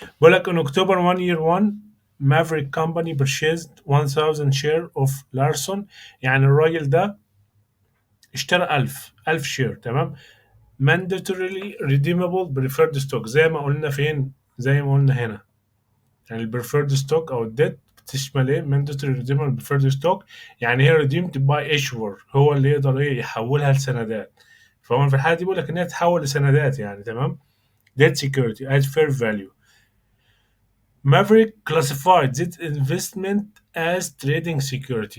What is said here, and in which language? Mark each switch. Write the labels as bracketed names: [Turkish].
[Arabic] بيقول لك [English] in October 1 year 1 Maverick company purchased 1000 share of Larson. [Arabic] يعني الراجل ده اشترى 1000 شير. تمام. [English] mandatorily redeemable preferred stock [Arabic] زي ما قلنا فين، زي ما قلنا هنا. يعني البريفيرد ستوك او الديت بتشمل ايه؟ [English] mandatory redeemable preferred stock. [Arabic] يعني هي [English] redeemed by issuer، [Arabic] هو اللي يقدر ايه يحولها لسندات. فهو في الحاله دي بيقول لك ان هي تتحول لسندات يعني. تمام. [English] debt security at fair value. Maverick classified this investment as trading security.